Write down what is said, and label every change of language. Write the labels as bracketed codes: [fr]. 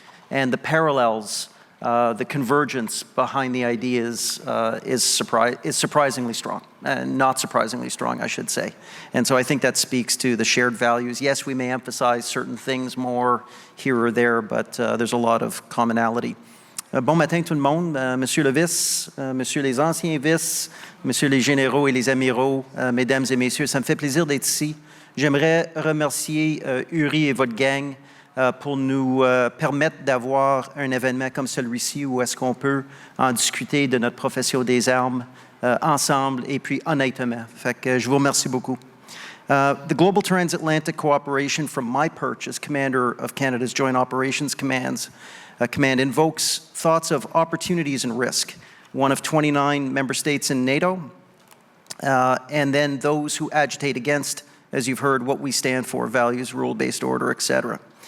[en] And the parallels, the convergence behind the ideas is surprisingly strong, and not surprisingly strong, I should say. And so I think that speaks to the shared values. Yes, we may emphasize certain things more here or there, but there's a lot of commonality. [fr] Bon matin tout le monde, Monsieur le Vice, Monsieur les anciens vices, Monsieur les généraux et les amiraux, Mesdames et Messieurs, ça me fait plaisir d'être ici. J'aimerais remercier Henri et votre gang pour nous permettre d'avoir un événement comme celui-ci où est-ce qu'on peut en discuter de notre profession des armes ensemble et puis honnêtement. Fait que je vous remercie beaucoup. [en] The Global Transatlantic Cooperation from my perch as Commander of Canada's Joint Operations Command invokes thoughts of opportunities and risk, one of 29 member states in NATO, and then those who agitate against, as you've heard, what we stand for, values, rule-based order, etc.